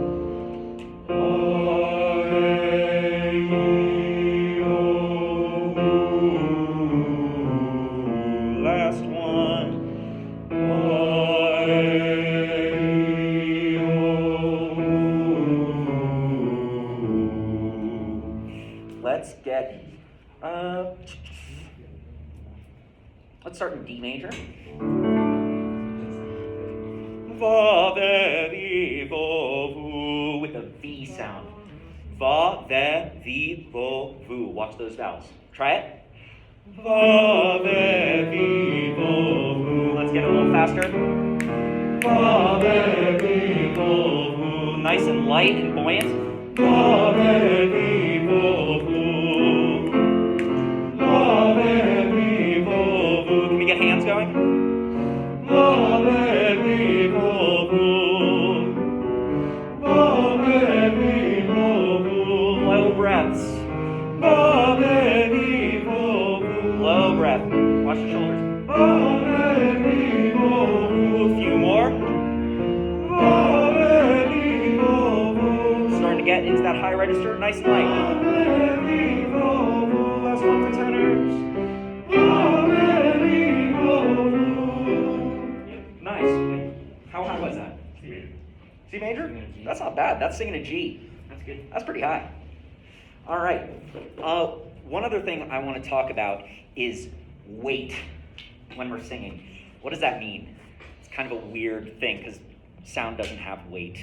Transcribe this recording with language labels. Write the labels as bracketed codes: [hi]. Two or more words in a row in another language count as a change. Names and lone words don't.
[en] Last one. Let's get, let's start in D major. Va, ve, vi, vo, vu, with a V sound. Va, ve, vi, vo, vu. Watch those vowels. Try it. Va, ve, vi, vo, vu. Let's get it a little faster. Va, ve, vi, vo, vu. Nice and light and buoyant. Va, ve, vi, vo, vu. Va, ve, vi, vo, vu. Can we get hands going? Va, ve, vi, vo, vu. Va, ve, vi, vo, vu. Low breaths. Va, ve, vi, vo, vu. Low breath. Watch the shoulders. Va, ve, vi, vo, vu. A few more. Va, ve, vi, vo, vu. Starting to get into that high register, nice and light. Va, ve, vi, vo, vu. Last one for tenors. Va, ve, vi, vo, vu. Nice. How high was that? C major? That's not bad. That's singing a G. That's good. That's pretty high. All right. One other thing I want to talk about is weight when we're singing. What does that mean? It's kind of a weird thing because sound doesn't have weight.